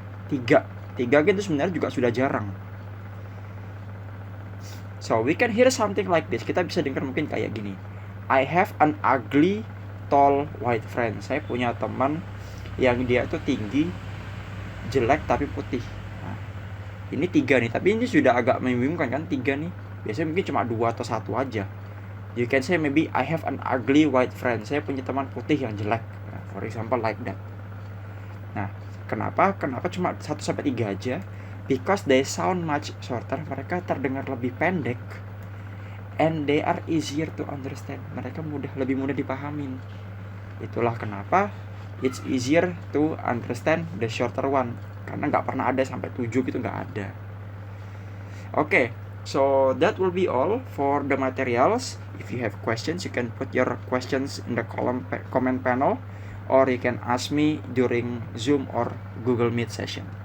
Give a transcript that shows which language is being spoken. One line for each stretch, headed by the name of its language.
Indonesian: 3 itu sebenarnya juga sudah jarang.
English: So we can hear something like this.
Indonesian: Kita bisa dengar mungkin kayak gini.
English: I have an ugly, tall, white friend.
Indonesian: Saya punya teman yang dia tuh tinggi, jelek tapi putih. Ini 3 nih, tapi ini sudah agak membingungkan kan 3 nih. Biasanya mungkin cuma 2 atau 1 aja.
English: You can say maybe I have an ugly white friend.
Indonesian: Saya punya teman putih yang jelek. Nah,
English: for example like that.
Indonesian: Nah, kenapa cuma 1 sampai 3 aja?
English: Because they sound much shorter.
Indonesian: Mereka terdengar lebih pendek.
English: And they are easier to understand.
Indonesian: Mereka lebih mudah dipahamin. Itulah kenapa
English: it's easier to understand the shorter one.
Indonesian: Karena nggak pernah ada sampai 7 gitu, nggak ada.
English: Okay, so that will be all for the materials. If you have questions, you can put your questions in the comment panel, or you can ask me during Zoom or Google Meet session.